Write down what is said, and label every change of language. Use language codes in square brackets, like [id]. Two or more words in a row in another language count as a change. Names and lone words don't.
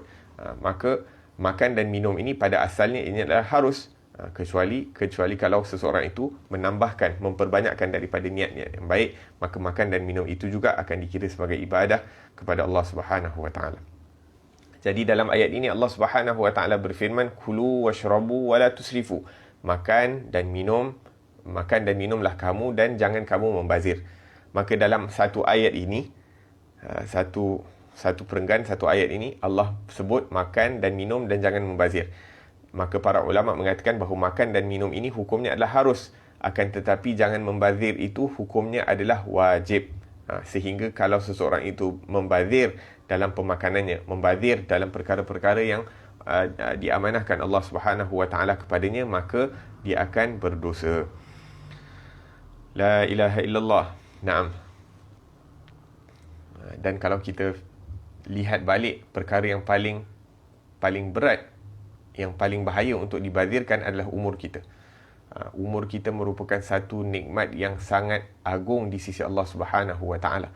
[ms] Maka makan dan minum ini pada asalnya ini adalah harus, kecuali kalau seseorang itu menambahkan, memperbanyakkan daripada niat-niat yang baik, maka makan dan minum itu juga akan dikira sebagai ibadah kepada [ar] الله سبحانه وتعالى. [ms] Jadi dalam ayat ini [ar] الله سبحانه وتعالى [ms] berfirman, [ar] "كلوا واشربوا ولا تسرفوا." [ms] Makan dan minumlah kamu dan jangan kamu membazir. Maka dalam satu ayat ini, satu perenggan, satu ayat ini, Allah sebut makan dan minum dan jangan membazir. Maka para ulama mengatakan bahawa makan dan minum ini hukumnya adalah harus, akan tetapi jangan membazir itu hukumnya adalah wajib. Sehingga kalau seseorang itu membazir dalam pemakanannya, membazir dalam perkara-perkara yang diamanahkan [ar] الله سبحانه وتعالى [ms] kepadanya, maka dia akan berdosa. [ar] لا إله إلا الله. نعم. [ms] Dan kalau kita lihat balik, perkara yang paling berat, yang paling bahaya untuk dibazirkan adalah umur kita. Umur kita merupakan satu nikmat yang sangat agung di sisi [ar] الله سبحانه وتعالى.